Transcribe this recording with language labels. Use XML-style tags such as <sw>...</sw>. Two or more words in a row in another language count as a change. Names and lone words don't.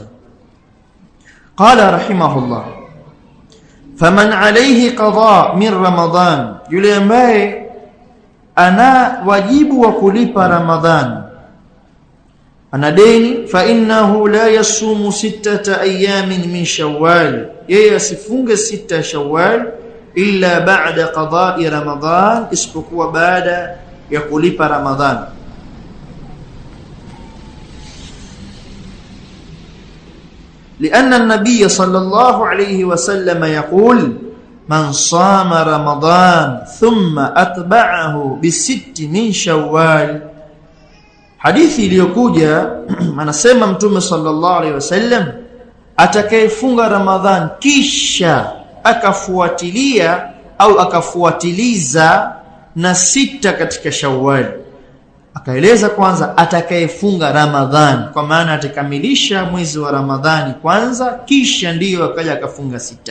<ar>قال رحمه الله، فمن عليه قضاء من رمضان,</ar> <sw>yule ambaye ana wajibu wa kulipa Ramadhan, ana deni,</sw> <ar>فإنه لا يصوم 6 أيام من شوال,</ar> <sw>yeye asifunge 6 Shawwal</sw> <ar>إلا بعد قضاء رمضان,</ar> <sw>isipokuwa baada ya kulipa Ramadhan.</sw> <ar>لأن النبي صلى الله عليه وسلم يقول من صام رمضان ثم أتبعه ب6 من شوال.</ar> <sw>Hadithi iliyokuja anasema Mtume</sw> <ar>صلى الله عليه وسلم,</ar> <sw>atakayefunga Ramadhan kisha akafuatilia au akafuatiliza na 6 katika Shawwal. Akaeleza kwanza atakayefunga Ramadhan, kwa maana atakamilisha mwezi wa Ramadhani kwanza kisha ndiyo akaja akafunga 6.</sw>